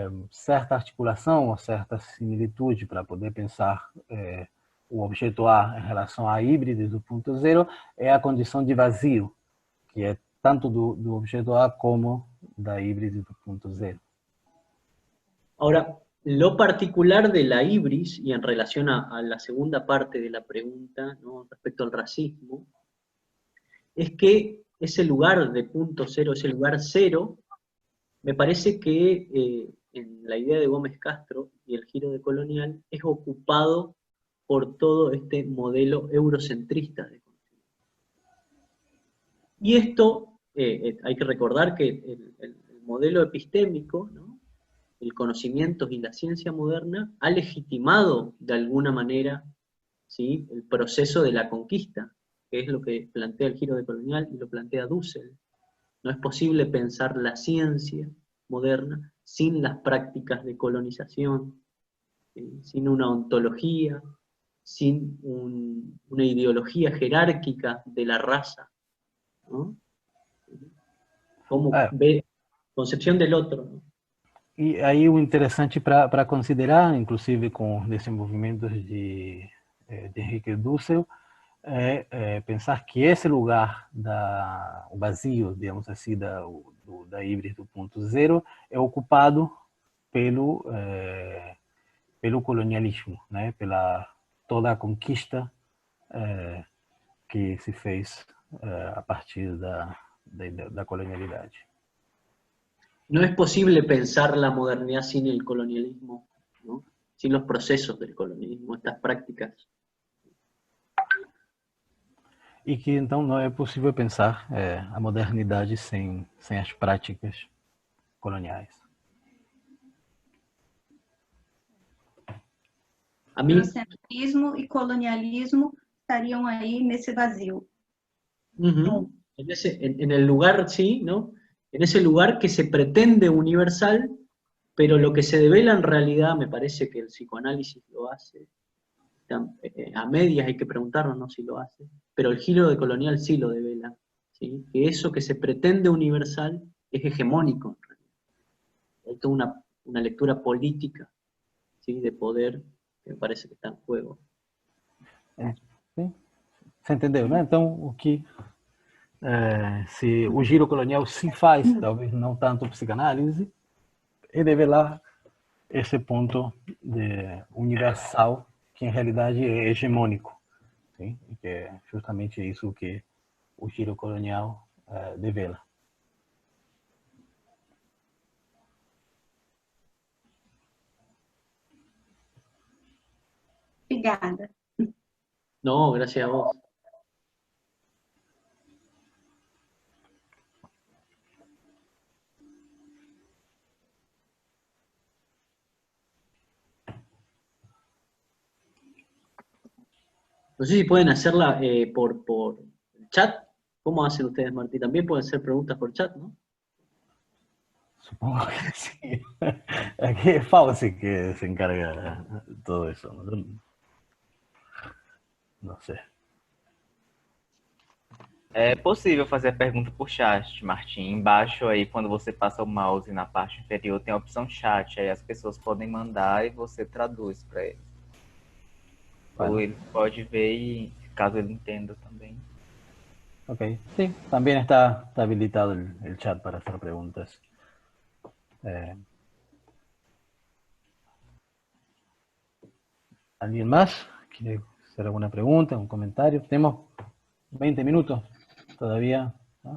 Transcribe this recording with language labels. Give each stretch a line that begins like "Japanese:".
Portuguese: certa articulação ou certa similitude para poder pensar o objeto A em relação à híbride do ponto zero é a condição de vazio, que é tanto do objeto A como da híbride do ponto zero.
Spanish: Ahora, lo particular de la ibris, y en relación a la segunda parte de la pregunta, ¿no?, respecto al racismo, es que ese lugar de punto cero, ese lugar cero, me parece que en la idea de Gómez Castro y el giro de Colonial es ocupado por todo este modelo eurocentrista de conocimiento. Y esto, hay que recordar que el modelo epistémico, ¿no?, el conocimiento y la ciencia moderna ha legitimado de alguna manera, ¿sí?, el proceso de la conquista, que es lo que plantea el giro de Colonial y lo plantea Dussel. No es posible pensar la ciencia moderna sin las prácticas de colonización, sin una ontología, sin una ideología jerárquica de la raza, ¿no? Como ve, concepción del otro, ¿no?
Portuguese: E aí o interessante para considerar, inclusive com desenvolvimentos de Henrique Dussel, é pensar que esse lugar, o vazio, digamos assim, da híbride do ponto zero, é ocupado pelo colonialismo, né? Pela toda a conquista que se fez a partir da colonialidade.
Spanish: No es posible pensar la modernidad sin el colonialismo, ¿no?, sin los procesos del colonialismo, estas prácticas.
Portuguese: E que então não é possível pensar a modernidade sem as práticas coloniais. Eurocentrismo e colonialismo estariam aí nesse vazio.
Spanish: En el lugar, sí, ¿no?, en ese lugar que se pretende universal, pero lo que se devela en realidad, me parece que el psicoanálisis lo hace, a medias hay que preguntarnos, ¿no?, si lo hace, pero el giro de Colonial sí lo devela, ¿sí?, que eso que se pretende universal es hegemónico, en realidad. Hay toda una lectura política, ¿sí?, de poder, que me parece que está en juego.
Portuguese: Sim. Você entendeu, né? Então, o que se o giro colonial se faz, talvez não tanto psicanálise, é develar esse ponto universal que em realidade é hegemônico, sim? E que é justamente isso que o giro colonial devela. Obrigada.
Spanish: No, gracias a vos. No sé si pueden hacerla por chat. ¿Cómo hacen ustedes, Martí? También pueden hacer preguntas por chat, ¿no? Supongo que sí. Aquí es Fauci que se encarga de todo eso.
Portuguese: Não sei. É possível fazer a pergunta por chat, Martim. Embaixo aí, quando você passa o mouse na parte inferior, tem a opção chat. Aí as pessoas podem mandar e você traduz para ele. Vale. Ou ele pode ver e, caso ele entenda também.
Spanish: Ok, sí, también está habilitado el chat para hacer preguntas. ¿Alguien más quiere hacer alguna pregunta, un comentario? Tenemos 20 minutos todavía, ¿no?